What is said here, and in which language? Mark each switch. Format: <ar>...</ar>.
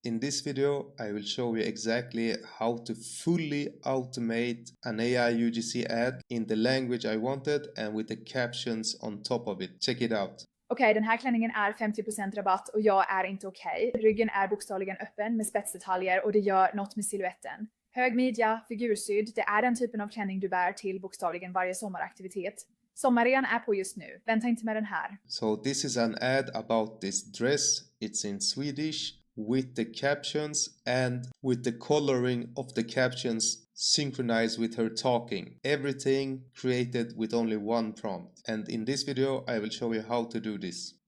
<en>In this video, I will show you exactly how to fully automate an AI UGC ad in the language I wanted and with the captions on top of it. Check it out.</en> <sv>Okej, den här klänningen är 50% rabatt och jag är inte okej. Ryggen är bokstavligen öppen med spetsdetaljer och det gör något med siluetten. Hög midja, figursydd, det är den typen av klänning du bär till bokstavligen varje sommaraktivitet. Sommarrean är på just nu. Vänta inte med den här.</sv> <en>So this is an ad about this dress. It's in Swedish with the captions and with the coloring of the captions synchronized with her talking. Everything created with only one prompt. And in this video, I will show you how to do this.</en>